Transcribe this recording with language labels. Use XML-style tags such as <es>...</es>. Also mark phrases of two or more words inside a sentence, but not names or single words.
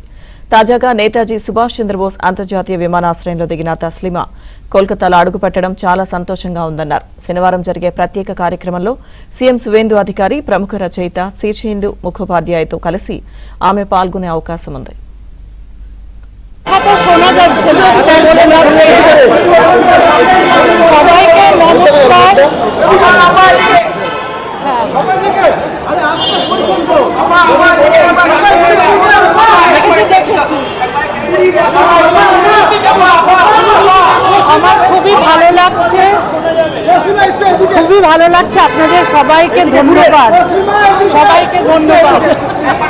<te>తాజాగా నేతాజీ సుభాష్ చంద్రబోస్ అంతర్జాతీయ విమానాశ్రయంలో దిగిన తస్లిమా కోల్కతాలో అడుగుపెట్టడం చాలా సంతోషంగా ఉందన్నారు. శనివారం జరిగే ప్రత్యేక కార్యక్రమంలో సీఎం సువేందు అధికారి, ప్రముఖ రచయిత శీర్షేందు ముఖోపాధ్యాయతో కలిసి ఆమె పాల్గొనే అవకాశం ఉంది.</te> <bn>শোনা যাচ্ছে না, সবাইকে নমস্কার। আমার খুবই ভালো লাগছে, আপনাদের সবাইকে ধন্যবাদ, সবাইকে ধন্যবাদ।</bn>